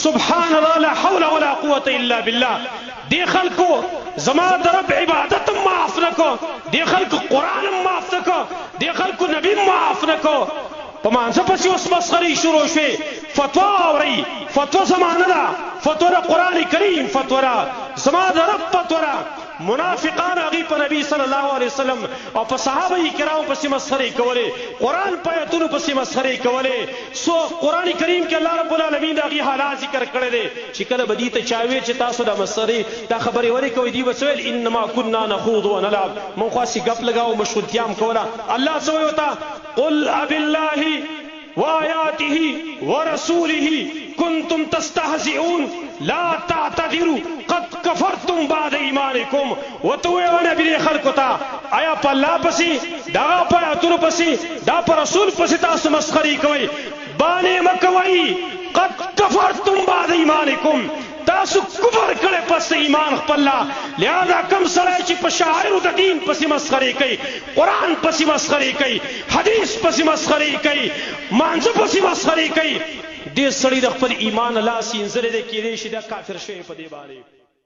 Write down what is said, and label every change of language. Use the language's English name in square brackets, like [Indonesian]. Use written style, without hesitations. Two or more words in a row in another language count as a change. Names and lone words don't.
[Arabic] سبحان الله لا حول ولا قوة الا بالله. [Pashto] دی خلکو زما د رب عبادت معاف نکو، دی خلکو قرآن معاف نکو، دی خلکو نبی معاف نکو. په مانځه پسې اوس مسخرې شروع شوې. فتوا اورئ، فتوا زمانه ده، فتوا د قرآن کریم، فتوا ده زما د رب فتوا ده. منافقان هغې په نبی [Arabic] صلی الله علیه وسلم [Pashto] او په صحابه کرامو پسې مسخرې کولې، قرآن په ایتونو پسې مسخرې کولې. سو قرآن کریم کې [Arabic] الله رب العالمین [Pashto] د هغې حالات ذکر کړی دی چې کله به دې ته چا ویل چې تاسو دا مسخرې دا خبرې ولې کوئ، دوی به څه ویل [Arabic] انما کنا نخوض ونلعب، [Pashto] موږ خو هسې ګپ لګاو مشغولتیا هم کوله. الله څه وایي ورته؟ [Arabic] قل ابالله وآياته ورسوله كنتم تستهزئون لا تعتذروا قد كفرتم بعد ایمانکم. [Pashto] وتوی نبی خلکو ته آیا په الله پسې دا په آیاتونو پسې دا په رسول پسې تاسو مسخرې کوئ؟ باندې مکوئ. [Arabic] قد كفرتم بعد ایمانکم، [Pashto] تاسو کفر کړه پس ایمان خپل. لہذا کم سړی چې په شاعر د دین پسې مسخرې کوي، قرآن پسې مسخرې کوي، حدیث پسې مسخرې کوي، مانځه پسې مسخرې کوي، دې سړی د خپل ایمان لاس یې انځلې دی، کېدای شي دا کافر شوی په دې باندې.